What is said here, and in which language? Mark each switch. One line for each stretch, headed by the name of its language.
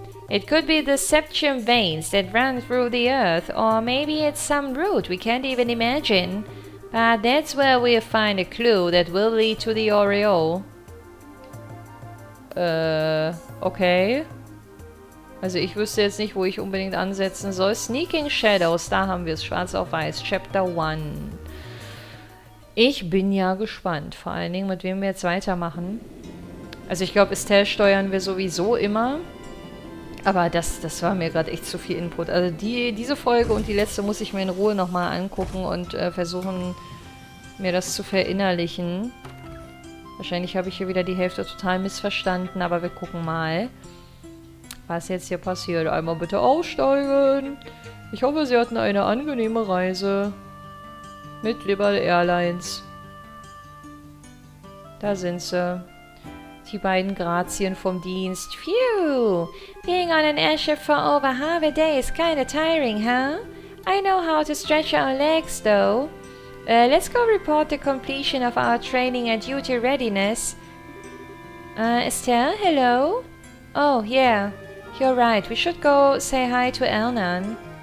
English: It could be the septum veins that run through the earth, or maybe it's some route we can't even imagine. But that's where we'll find a clue that will lead to the aureole. Okay.
German: Also ich wüsste jetzt nicht, wo ich unbedingt ansetzen soll. Sneaking Shadows, da haben wir es, schwarz auf weiß. Chapter 1. Ich bin ja gespannt, vor allen Dingen, mit wem wir jetzt weitermachen. Also ich glaube, Estelle steuern wir sowieso immer. Aber das war mir gerade echt zu viel Input. Also diese Folge und die letzte muss ich mir in Ruhe nochmal angucken und versuchen, mir das zu verinnerlichen. Wahrscheinlich habe ich hier wieder die Hälfte total missverstanden, aber wir gucken mal, was jetzt hier passiert. Einmal bitte aussteigen. Ich hoffe, Sie hatten eine angenehme Reise mit Liberal Airlines. Da sind sie. Die beiden Grazien vom Dienst. Phew!
English: Being on an airship for over half a day is kinda tiring, huh? I know how to stretch our legs, though. Let's go report the completion of our training and duty readiness. Estelle, hello? Oh, yeah. You're right, we should go say hi to Elnan.